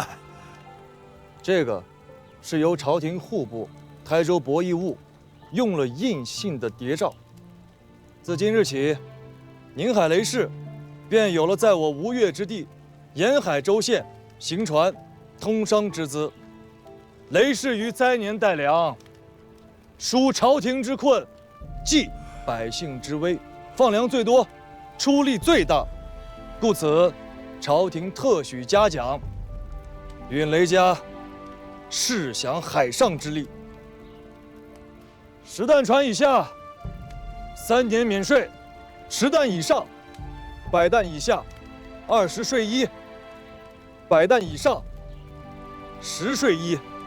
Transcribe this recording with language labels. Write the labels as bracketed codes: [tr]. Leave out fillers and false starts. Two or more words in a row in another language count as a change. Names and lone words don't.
[zh] 这个是由朝廷户部台州博弈务用了印信的谍照。自今日起，宁海雷氏便有了在我吴越之地沿海州县行船通商之资。雷氏于灾年帶糧，紓朝廷之困，濟百姓之危，放糧最多，出力最大，故此朝廷特許嘉獎，允雷家試享海上之利。10擔船以下3年免稅，10擔以上100擔以下20稅1，100擔以上10稅1。